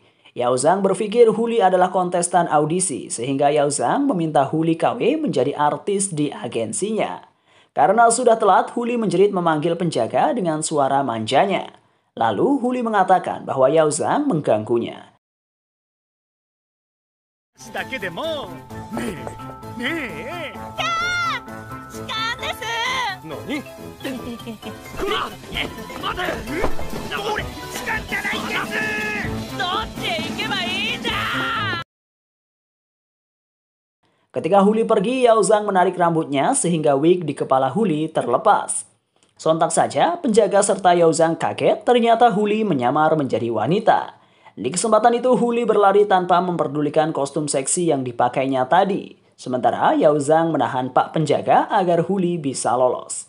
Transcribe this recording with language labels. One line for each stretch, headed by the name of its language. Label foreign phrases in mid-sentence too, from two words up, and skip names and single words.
Indonesian: Yao Zhang berpikir Huli adalah kontestan audisi, sehingga Yao Zhang meminta Huli KW menjadi artis di agensinya. Karena sudah telat, Huli menjerit memanggil penjaga dengan suara manjanya. Lalu Huli mengatakan bahwa Yao Zhang mengganggunya.
Japanese: だけでもねえねえ痴漢です。何待て俺痴漢じゃないんですどっちへ行けばいいんだ。
Indonesian: Ketika Huli pergi, Yao Zhang menarik rambutnya sehingga wig di kepala Huli terlepas. Sontak saja, penjaga serta Yao Zhang kaget ternyata Huli menyamar menjadi wanita. Di kesempatan itu Huli berlari tanpa memperdulikan kostum seksi yang dipakainya tadi. Sementara Yao Zhang menahan Pak Penjaga agar Huli bisa lolos.